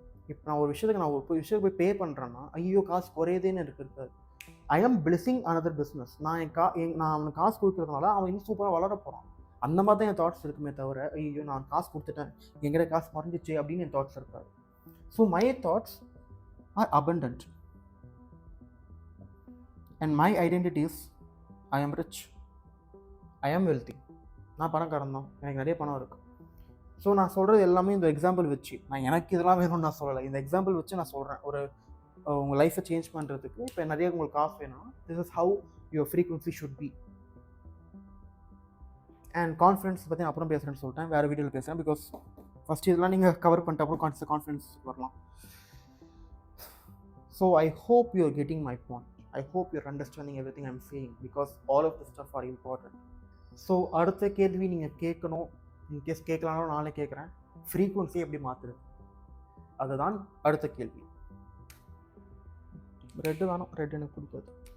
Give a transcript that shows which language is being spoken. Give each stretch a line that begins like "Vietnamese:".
Tamil: இப்போ நான் ஒரு விஷயத்துக்கு போய் பே பண்ணுறேன்னா ஐயோ காசு குறையுதேன்னு இருக்காது.
English: I am blessing another business.
Tamil: நான் நான் அவனுக்கு காசு கொடுக்குறதுனால அவன் இன்னும் சூப்பராக வளர போகிறான். அந்த மாதிரி தான் என் தாட்ஸ் இருக்குமே தவிர ஐயோ நான் காசு கொடுத்துட்டேன் எங்கிட்ட காசு குறைஞ்சிச்சு அப்படின்னு என் தாட்ஸ் இருக்காது.
English: So my thoughts are abundant and my identity is I am rich, I am wealthy.
Tamil: நான் பணக்காரன் தான், எனக்கு நிறைய பணம் இருக்குது. ஸோ நான் சொல்கிறது எல்லாமே இந்த எக்ஸாம்பிள் வச்சு, நான் எனக்கு இதெல்லாம் வேணும்னு நான் சொல்லலை, இந்த எக்ஸாம்பிள் வச்சு நான் சொல்கிறேன். ஒரு உங்கள் லைஃப்பை சேஞ்ச் பண்ணுறதுக்கு இப்போ நிறைய உங்களுக்கு காசு வேணும்,
English: This is how your frequency should be.
Tamil: And confidence பற்றி நான் அப்புறம் பேசுகிறேன்னு சொல்லிட்டேன், வேறு வீடியோவில் பேசுகிறேன். பிகாஸ் ஃபஸ்ட் இதெல்லாம் நீங்கள் கவர் பண்ணிட்டு அப்புறம் கான்ஃபிடன்ஸ் வரலாம்.
English: So I hope you are getting my point. I hope you're understanding everything I'm saying because all of this stuff are important.
Tamil: So அடுத்த கேள்வி நீங்கள் கேட்கணும், இன்கேஸ் கேட்கலான்னு நானே கேட்குறேன், ஃப்ரீக்வன்சி எப்படி மாற்றுறது, அதுதான் அடுத்த கேள்வி. ரெட்டு வேணும், ரெட் எனக்கு பிடிக்காது.